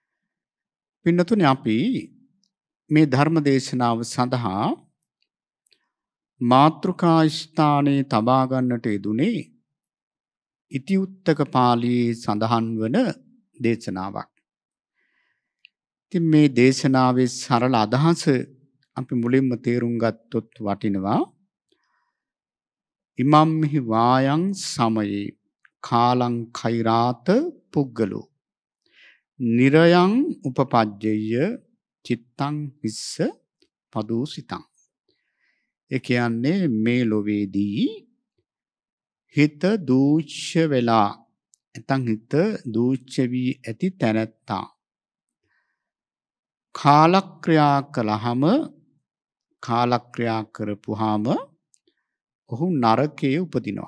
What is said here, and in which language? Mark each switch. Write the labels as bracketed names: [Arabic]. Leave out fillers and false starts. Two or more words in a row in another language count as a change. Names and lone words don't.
[Sinhala] පින්නතුනි, අපි මේ ධර්ම දේශනාව සඳහා මාතෘකා ස්ථානයේ තබා ගන්නට යෙදුනේ ඉතිඋත්තක පාළියේ සඳහන් වන දේශනාවක්. ඉතින් මේ දේශනාවේ සරල අදහස අපි මුලින්ම තේරුම් ගත්තොත් වටිනවා. [Pali] ඉමම්හි වායං සමයේ කාලං කෛරාත පුග්ගලෝ නිරයං උපපජ්ජය චිත්තං හිස්ස පදූසිතං. [Sinhala] ඒ කියන්නේ මේ ලෝවේදී හිත දූෂ්‍ය වෙලා නැත්නම් හිත දූෂ්‍ය වී ඇති තැනැත්තා කාලක්‍රියා කළාම කාලක්‍රියා කරපුවාම ඔහු නරකයේ උපදිනවා.